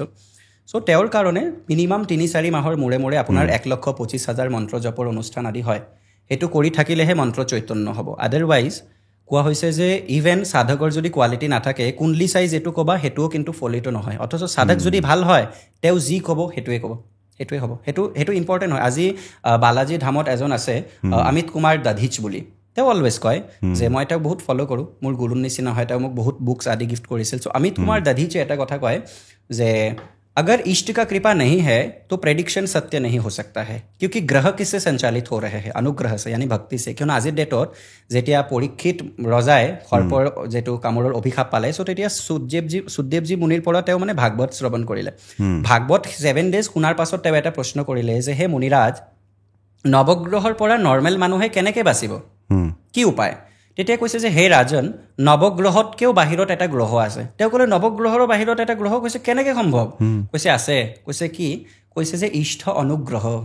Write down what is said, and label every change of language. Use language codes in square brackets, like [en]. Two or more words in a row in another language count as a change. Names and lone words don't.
[as] চ' তেওঁৰ কাৰণে মিনিমাম 3-4 মাহৰ মূৰে মূৰে আপোনাৰ 1,25,000 মন্ত্ৰ জপৰ অনুষ্ঠান আদি হয় সেইটো কৰি থাকিলেহে মন্ত্ৰ চৈতন্য হ'ব আদাৰৱাইজ কোৱা হৈছে যে ইভেন সাধকৰ যদি কোৱালিটি নাথাকে কুণ্ডলি চাইজ এইটো ক'বা সেইটোও কিন্তু ফলিটো নহয় অথচ সাধক যদি ভাল হয় তেওঁ যি ক'ব সেইটোৱে ক'ব সেইটোৱে হ'ব সেইটো ইম্পৰ্টেণ্ট হয় আজি বালাজী ধামত এজন আছে অমিত কুমাৰ দাধিচ বুলি তেওঁ অলৱেজ কয় যে মই তেওঁক বহুত ফ'ল' কৰোঁ মোৰ গুৰুৰ নিচিনা হয় তেওঁ মোক বহুত বুকছ আদি গিফ্ট কৰিছিল চ' অমিত কুমাৰ দাধিচে এটা কথা কয় যে [hi] अगर इष्ट का कृपा नहीं है तो प्रेडिक्शन सत्य नहीं हो सकता है क्योंकि ग्रह किससे संचालित हो रहे हैं अनुग्रह से यानी भक्ति से [as] कियनो আজিৰ ডেটত যেতিয়া পৰীক্ষিত ৰজাই সৰ্পৰ যেটো কামৰৰ অভিশাপ পালে চ' তেতিয়া সুদেৱজী মুনিৰ পৰা তেওঁ মানে ভাগৱত শ্ৰৱণ কৰিলে ভাগৱত 7 ডেজ শুনাৰ পাছত তেওঁ এটা প্ৰশ্ন কৰিলে যে হে মুনিৰাজ নৱগ্ৰহৰ পৰা নৰ্মেল মানুহে কেনেকৈ বাচিব কি উপায় তেতিয়া কৈছে যে হে ৰাজন নৱগ্ৰহতকেও বাহিৰত এটা গ্ৰহ আছে তেওঁ ক'লে নৱগ্ৰহৰ বাহিৰত এটা গ্ৰহ কৈছে কেনেকৈ সম্ভৱ কৈছে আছে কৈছে কি কৈছে যে ইষ্ট অনুগ্ৰহ